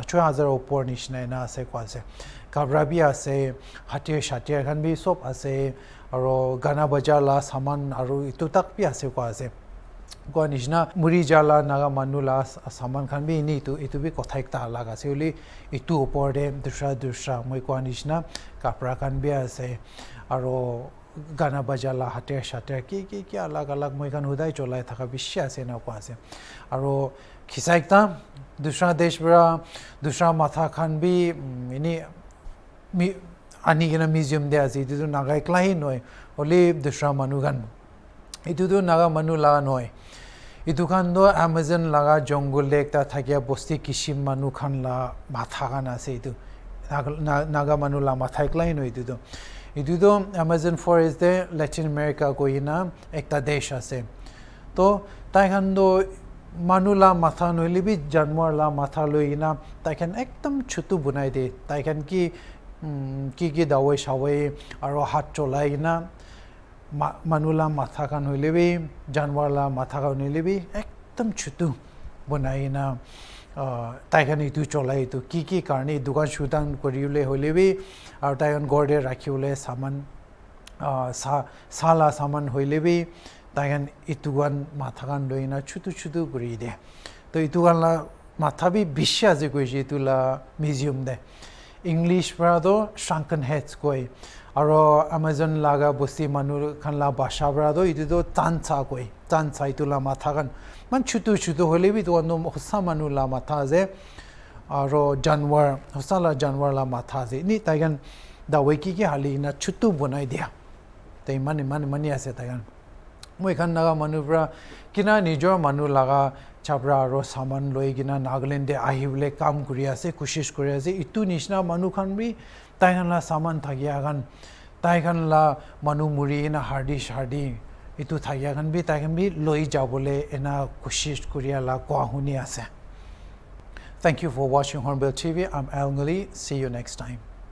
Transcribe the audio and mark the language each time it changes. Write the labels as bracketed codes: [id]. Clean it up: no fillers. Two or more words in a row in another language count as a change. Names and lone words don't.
[nag] 6000 upor nishna na ase ko ase kabra bi ase hatir shatir khan bi sop ase aro gana bajala saman aro itu tak bi ase ko ase ko nishna muri jala naga manula saman khan bi ni itu bi kothai ta laga se uli itu upor de dusra moi ko nishna kapra khan bi ase aro gana bajala hatir shatir ki alag moi khan hudai cholai thaka bishi ase na ko ase aro khisaikta dusra desh bra dusra matha khan bi ini ani gina museum de ase itu naga klai noi oli dusra manu gan itu naga manu la noi itu khan do Amazon laga jungle ekta thakia bosti kishim manu khan la matha gan ase itu naga manu la matha klai noi itu do Amazon forest de Latin America ko ina ekta desh ase to tai khan do manula matha noili bi janwar la matha loina tai khan ekdam chutu bunai de tai khan ki dawai shawai aro hat cholai na manula matha khan hoile bi janwar la matha khan hoile bi ekdam chutu bunai na tai khan itu cholai tu ki karni dukan shudan koriule hoile bi aro tai khan gorde rakhiule saman sala saman hoile bi tai khan itugan matha khan loina chutu guri de to itugan la matha bi bishya je koi je tula museum de English brado [en] shrunken heads [nag] koi aro Amazon laga bosti manu khan la basha brado itu do tancha koi tancha itula matha khan man chutu hole bi to no hosa manu la matha je aro janwar hosala janwar la matha je ni tai khan da weki ki hali na chutu bonai dia tai mani ase tai khan moi khan naga manu bra kina nijor manu laga chabra ro saman loi gina Nagaland de ahibule kam kuri ase kushish kuri ase itu nishna manu khan bi tai khan la saman thagia gan tai khan la manu muri na hardi itu thagia gan bi tai khan bi loi jabole ena kushish kuriya la kwa huni ase. [en] Thank you for watching Hornbill TV. I'm NGULLIE. See you next time.